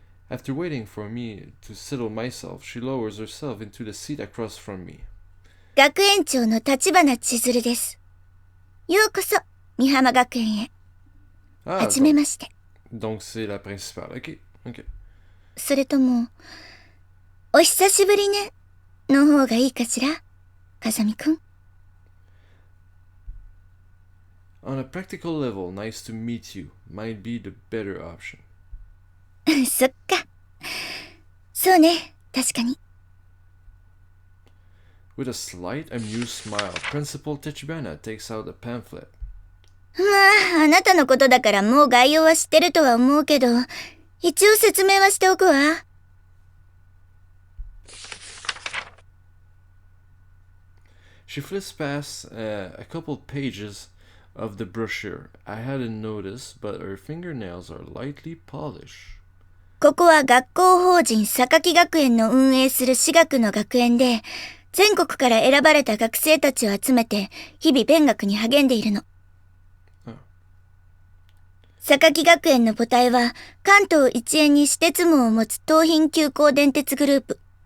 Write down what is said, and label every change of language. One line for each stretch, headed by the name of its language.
English: After waiting for me to settle myself, she lowers herself into the seat across from me.
Japanese: 学園長の立花千鶴です。ようこそ、美浜学園へ。はじめまして。
French: Donc c'est la principale. Ok.
Japanese: それとも、お久しぶりね、の方がいいかしら、風見くん。
English: On a practical level, nice to meet you might be the better option.
Japanese: そっか。そうね、確かに。
English: With a slight amused smile, Principal Tachibana takes out a pamphlet.
Japanese: まあ、あなたのことだからもう概要は知ってるとは思うけど、一応説明はしておくわ。
English: She flips past a couple pages of the brochure. I hadn't noticed, but her fingernails are lightly polished.
Japanese: ここは学校法人榊学園の運営する私学の学園で、全国から選ばれた学生たちを集めて、日々勉学に励んでいるの。榊学園の母体は、関東一円に私鉄網を持つ東浜急行電鉄グループ。